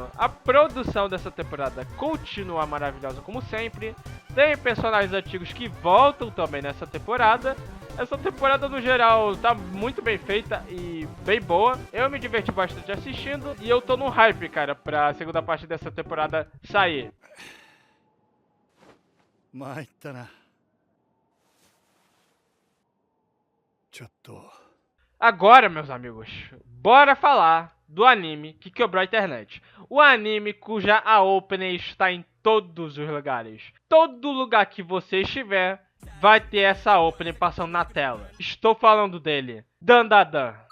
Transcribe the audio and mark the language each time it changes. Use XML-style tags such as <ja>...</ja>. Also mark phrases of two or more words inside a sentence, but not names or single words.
<pt>A produção dessa temporada continua maravilhosa como sempre. Tem personagens antigos que voltam também nessa temporada. Essa temporada no geral tá muito bem feita e bem boa. Eu me diverti bastante assistindo e eu tô no hype, cara, pra segunda parte dessa temporada sair.</pt> <ja>参ったな。ちょっと。</ja> <pt>Agora, meus amigos, bora falar do anime que quebrou a internet. O anime cuja a opening está em todos os lugares. Todo lugar que você estiver vai ter essa opening passando na tela. Estou falando dele, Dandadan.</pt>